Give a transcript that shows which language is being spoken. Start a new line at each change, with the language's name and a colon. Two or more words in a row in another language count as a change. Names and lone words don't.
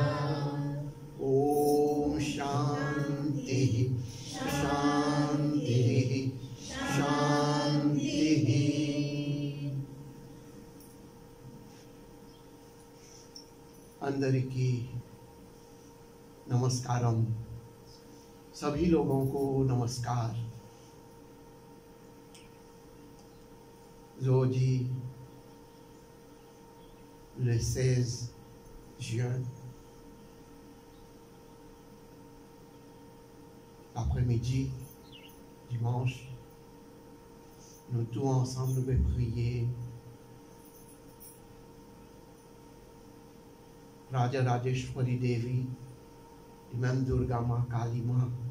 Sanskrit: ॐ शान्तिः शान्तिः शान्तिः।
Telugu: అందరికీ నమస్కారం।
Hindi: सभी लोगों को नमस्कार।
French: Aujourd'hui, le 16 juin, l'après-midi, dimanche, nous tous ensemble nous allons prier Raja Rajeshwari Devi et même Durga Ma, Kali Ma.